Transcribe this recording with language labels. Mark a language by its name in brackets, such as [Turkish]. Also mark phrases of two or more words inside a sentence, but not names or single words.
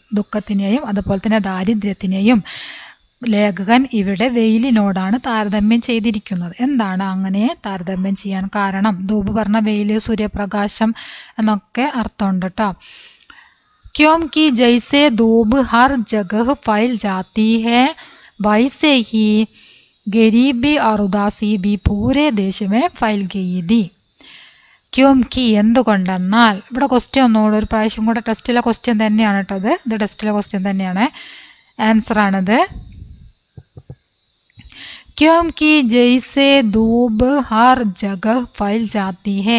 [Malayalam] ദുഃഖത്തിനെയും അതുപോലെ തന്നെ ദാരിദ്ര്യത്തിനെയും ലേഖകൻ ഇവിടെ വെയിലിനോടാണ് താരതമ്യം ചെയ്തിരിക്കുന്നത്. എന്താണ് അങ്ങനെ താരതമ്യം ചെയ്യാൻ കാരണം? ധൂപ് പറഞ്ഞ വെയിൽ, സൂര്യപ്രകാശം എന്നൊക്കെ അർത്ഥമുണ്ട് കേട്ടോ. [Hindi] क्योंकि जैसे धूप हर जगह फैल जाती है वैसे ही गरीबी और उदासी भी पूरे देश में फैल गई थी. क्यों कि [Malayalam] എന്തുകൊണ്ടെന്നാൽ, ഇവിടെ ക്വസ്റ്റ്യൻ ഒന്നുകൂടെ ഒരു പ്രാവശ്യം കൂടെ ടെസ്റ്റിലെ ക്വസ്റ്റ്യൻ തന്നെയാണ് കേട്ടത്. ഇത് ടെസ്റ്റിലെ ക്വസ്റ്റ്യൻ തന്നെയാണ്, ആൻസറാണിത്. [Hindi] क्योंकि जैसे धूप हर जगह फैल जाती है.